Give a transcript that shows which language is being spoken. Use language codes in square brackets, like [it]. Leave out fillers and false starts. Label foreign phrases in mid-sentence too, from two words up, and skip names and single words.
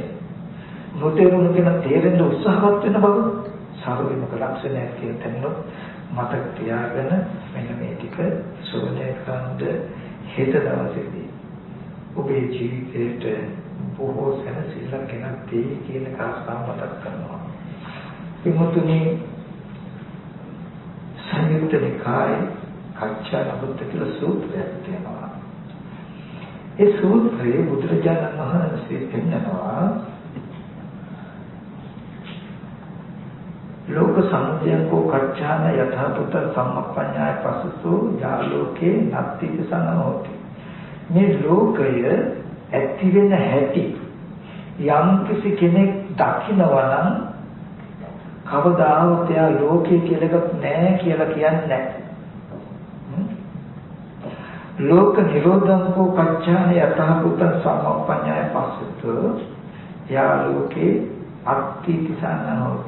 [si] නොතේරුණු කෙනා තේරෙන්න උත්සාහවත් වෙන බව සර්වභීමක ලක්ෂණයක් කියන තැනොත් මතක තියාගෙන මෙන්න මේ ටික සෝදනය කරන්න හෙට දවසේදී ඔබේ ජීවිතේට බොහෝ සැනසෙල්ලක් ගෙනත් දෙයි කියන කාරණා මතක් කරනවා. විමුක්තිය සංයුක්ත නිකායේ කච්චානබුද්ධ කියලා සූත්‍රයක් තියෙනවා. ඒ සූත්‍රයේ බුදුරජාණන් වහන්සේ පෙන්නනවා [pi] ලෝක සමුදයං කෝ කච්චාන යථාපුත සම්මප්පඤ්ඤාය පසුසෝ යාලෝකේ නත්ති සනෝති. [si] මේ ලෝකය ඇති වෙන හැටි යම් කිසි කෙනෙක් දකිනවා නම් කවදාවත් එයා ලෝකේ කියලා එකක් නැහැ කියලා කියන්නේ නැහැ. [pi] ලෝක නිරෝධං කෝ කච්චාන යථාපුත සම්මප්පඤ්ඤාය පසුසෝ යාලෝකේ අත්ති සනෝති.